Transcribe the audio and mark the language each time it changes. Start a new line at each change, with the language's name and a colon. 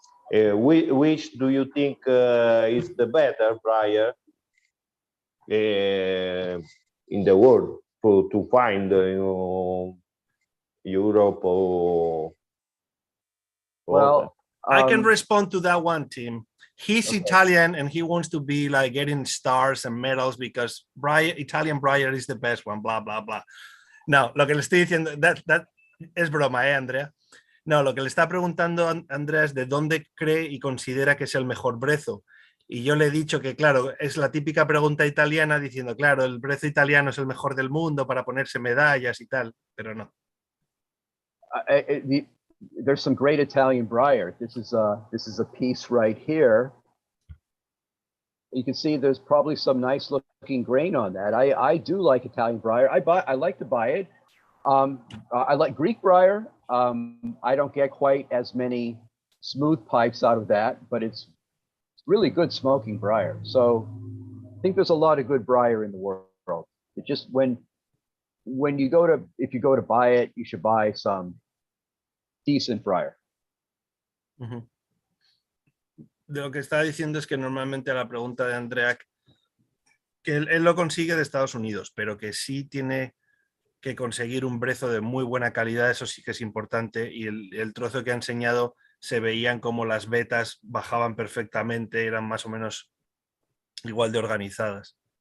English: Which do you think is the better briar in the world to find Europe or Well, I can respond to that one, Tim. He's Italian and he wants to be like getting stars and medals because Italian Briar is the best one, blah, blah, blah.
Spanish: No, lo que le estoy diciendo, that es broma, Andrea? No, lo que le está preguntando Andrea es de dónde cree y considera que es el mejor brezo. Y yo le he dicho que, claro, es la típica pregunta italiana diciendo, claro, el brezo italiano es el mejor del mundo para ponerse medallas y tal, pero no.
English: There's some great Italian briar. This is a piece right here. You can see there's probably some nice looking grain on that. I do like Italian briar. I like to buy it. I like Greek briar. I don't get quite as many smooth pipes out of that, but it's really good smoking briar. So I think there's a lot of good briar in the world. It just if you go to buy it, you should buy some decent briar.
Spanish: Lo que está diciendo es que normalmente la pregunta de Andrea, que él lo consigue de Estados Unidos, pero que sí tiene que conseguir un brezo de muy buena calidad, eso sí que es importante, y el trozo que ha enseñado se veían como las vetas bajaban perfectamente, eran más o menos igual de organizadas.